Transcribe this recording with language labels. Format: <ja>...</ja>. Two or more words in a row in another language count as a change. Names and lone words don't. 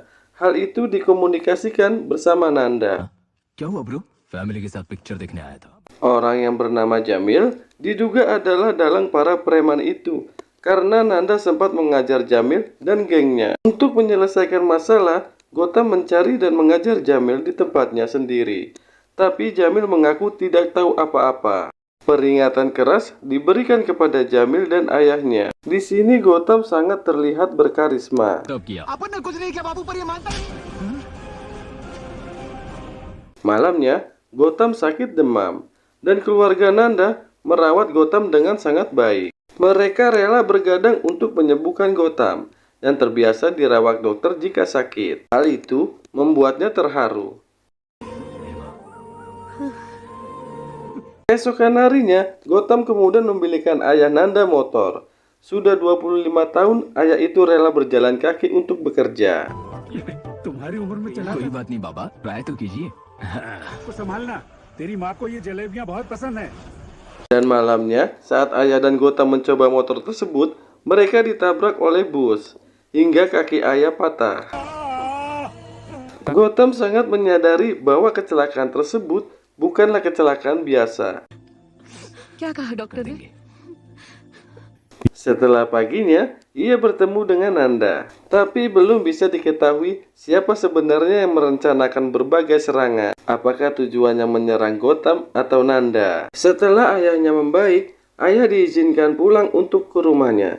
<id>Hal itu dikomunikasikan bersama Nanda.</id> <hi>क्या हुआ ब्रो? फैमिली के साथ पिक्चर देखने आया था।</hi> <id>Orang yang bernama Jamil diduga adalah dalang para preman itu karena Nanda sempat mengajar Jamil dan gengnya. Untuk menyelesaikan masalah, Gotham mencari dan mengajar Jamil di tempatnya sendiri. Tapi Jamil mengaku tidak tahu apa-apa. Peringatan keras diberikan kepada Jamil dan ayahnya. Di sini Gotham sangat terlihat berkarisma.</id> <hi>तब किया। अपन ने कुछ नहीं किया बाबू, पर ये मानता नहीं।</hi> <id>Malamnya, Gotham sakit demam, dan keluarga Nanda merawat Gotham dengan sangat baik. Mereka rela bergadang untuk menyembuhkan Gotham, dan terbiasa dirawat dokter jika sakit. Hal itu membuatnya terharu. Keesokan harinya, Gotham kemudian membelikan ayah Nanda motor. Sudah 25 tahun, ayah itu rela berjalan kaki untuk bekerja.</id> <hi>तुम्हारी उम्र में चला कोई बात नहीं बाबा, ट्राई तो कीजिए। तो संभालना, तेरी माँ को ये जलेबियाँ बहुत पसंद है।</hi> <id>Dan malamnya, saat ayah dan Gotham mencoba motor tersebut, mereka ditabrak oleh bus, hingga kaki ayah patah. Gotham sangat menyadari bahwa kecelakaan tersebut bukanlah kecelakaan biasa.</id> <hi>क्या कहा डॉक्टर ने?</hi> <id>Setelah paginya, ia bertemu dengan Nanda. Tapi belum bisa diketahui siapa sebenarnya yang merencanakan berbagai serangan. Apakah tujuannya menyerang Gotham atau Nanda? Setelah ayahnya membaik, ayah diizinkan pulang untuk ke rumahnya.</id>